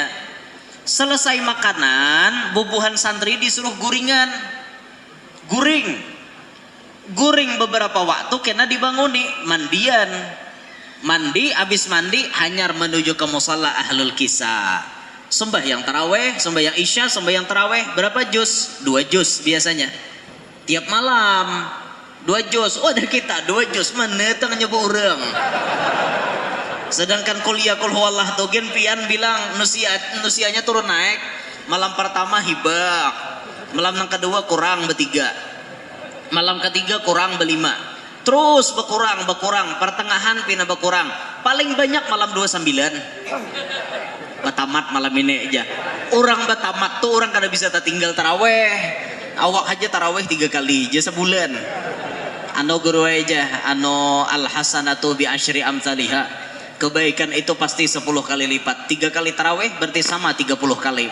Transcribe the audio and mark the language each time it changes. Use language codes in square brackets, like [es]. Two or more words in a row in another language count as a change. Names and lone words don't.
[bjn] Selesai makanan, bubuhan santri disuruh guringan, guring beberapa waktu kena dibanguni, mandian, mandi, abis mandi hanyar menuju ke musalla ahlul kisah. Sembahyang taraweh, sembahyang isya, sembahyang taraweh berapa juz? 2 juz biasanya. Tiap malam 2 juz. Oh ada kita 2 juz mana tengahnya orang. Sedangkan kuliah [ar] قل هو الله [bjn] tuh gen pian bilang nusianya turun naik. Malam pertama hibak, malam yang kedua kurang bertiga, malam ketiga kurang berlima, terus berkurang, pertengahan pindah berkurang, paling banyak malam 29. Batamat malam ini aja. Orang batamat tuh orang kada bisa tertinggal taraweh. Awak aja taraweh 3 kali aja sebulan. Anu guru aja, anu [ar] الحسنة بعشر أمثالها. [id] Kebaikan itu pasti 10 kali lipat. 3 kali taraweh berarti sama 30 kali.